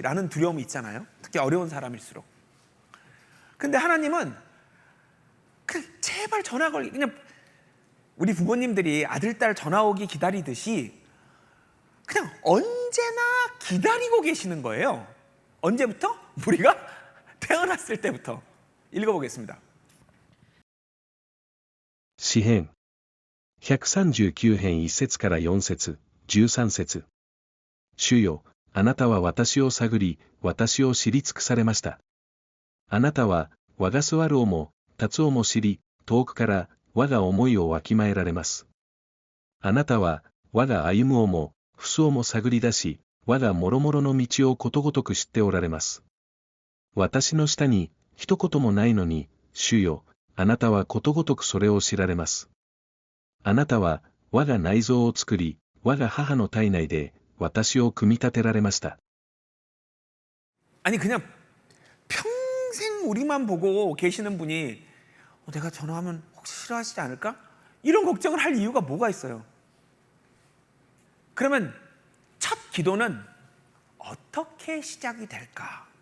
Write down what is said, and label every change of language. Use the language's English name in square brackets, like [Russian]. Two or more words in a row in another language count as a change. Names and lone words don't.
[Korean] 라는 두려움이 있잖아요. 특히 어려운 사람일수록. 근데 하나님은 그냥 제발 전화 걸기, 그냥 우리 부모님들이 아들, 딸 전화 오기 기다리듯이 그냥 언제나 기다리고 계시는 거예요. 언제부터? 우리가 태어났을 때부터. 읽어보겠습니다. [Japanese] 詩編139編1節から4節、13節。主よ、あなたは私を探り、私を知り尽くされました。あなたは、我が座る尾も、立つ尾も知り、遠くから我が思いをわきまえられます。あなたは、我が歩む尾も、伏す尾も探り出し、我がもろもろの道をことごとく知っておられます。私の下に、一言もないのに、主よ、あなたはことごとくそれを知られます。あなたは、我が内臓を作り、我が母の体内で、私を組み立てられました。 [Korean] 아니 그냥 평생 우리만 보고 계시는 분이 내가 전화하면 혹시 싫어하시지 않을까? 이런 걱정을 할 이유가 뭐가 있어요? 그러면 첫 기도는 어떻게 시작이 될까?